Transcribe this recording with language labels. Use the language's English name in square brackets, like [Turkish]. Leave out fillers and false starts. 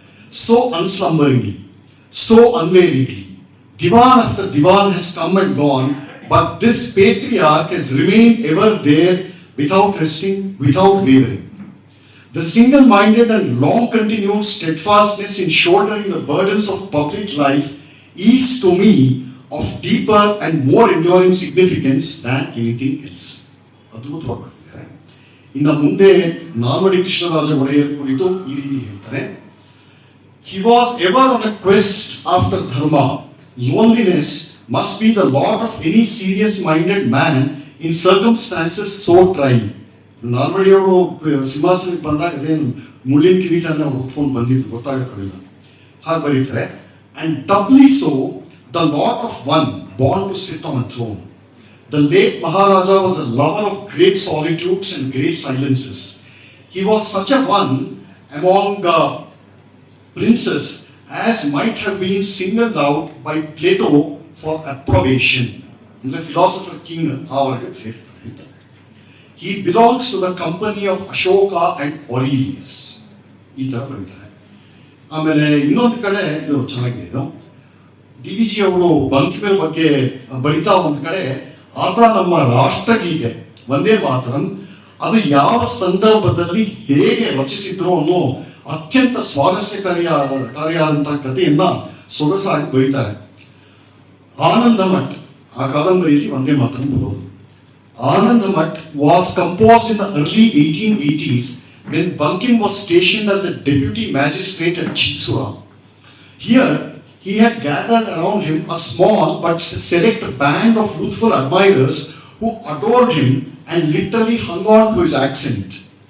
[English] So unslumberingly, so unweariedly, Divan after Divan has come and gone, but this patriarch has remained ever there without resting, without wavering. The single-minded and long-continued steadfastness in shouldering the burdens of public life is to me of deeper and more enduring significance than anything else. [Kannada] ಅದ್ಭುತವಾಗಿದ್ದಾರೆ. ಇನ್ನು ಮುಂದೆ ನಾಲ್ವಡಿ ಕೃಷ್ಣರಾಜ ಒಡೆಯರ್ ಕುರಿತು ಈ ರೀತಿ ಹೇಳ್ತಾರೆ. [English] He was ever on a quest after dharma. Loneliness must be the lot of any serious-minded man in circumstances so trying. [Kannada] ನಾಲ್ವಡಿಯವರು ಸಿಂಹಾಸನಕ್ಕೆ ಬಂದಾಗ ಅದೇನು ಮುಳ್ಳಿನ ಕಿರೀಟನ ಹೊತ್ಕೊಂಡು ಬಂದಿದ್ದು ಗೊತ್ತಾಗುತ್ತಲ್ಲ, ಹಾಗೆ ಬರೀತಾರೆ. [English] And doubly so, the lot of one born to sit on a throne. The late Maharaja was a lover of great solitudes and great silences. He was such a one among princes as might have been singled out by Plato for approbation. The philosopher king [Kannada] ಅವರಿಗೆ ಸೇರ್ತಾರೆ. [English] He belongs to the company of Ashoka and Aurelius. [Kannada] ಈ ಥರ ಬರೀತಾರೆ. ಆಮೇಲೆ ಇನ್ನೊಂದು ಕಡೆ ಇದು ಚೆನ್ನಾಗಿದೆ. ಇದು DVG ಅವರು ಬಂಕಿಮರ ಬಗ್ಗೆ ಬರಿತಾ ಒಂದು ಕಡೆ ಆತ ನಮ್ಮ ರಾಷ್ಟ್ರಗೀತೆ ವಂದೇ ಮಾತರಂ ಅದು ಯಾವ ಸಂದರ್ಭದಲ್ಲಿ ಹೇಗೆ ರಚಿಸಿದ್ರು ಅನ್ನೋ ಅತ್ಯಂತ ಸ್ವಾರಸ್ಯಕಾರಿಯಾದಂತಹ ಕಥೆಯನ್ನ ಸೊಗಸಾಗಿ ಬರೀತಾರೆ. ಆನಂದ ಮಠ್ ಆ ಕಾದಂಬರಿಯಲ್ಲಿ ವಂದೇ ಮಾತರಂ ಬರೋದು. [English] Anand Math was composed in the early 1880s when Bankim was stationed as a deputy magistrate at Chisura. Here, he had gathered around him a small but select band of youthful admirers who adored him and literally hung on to his accent.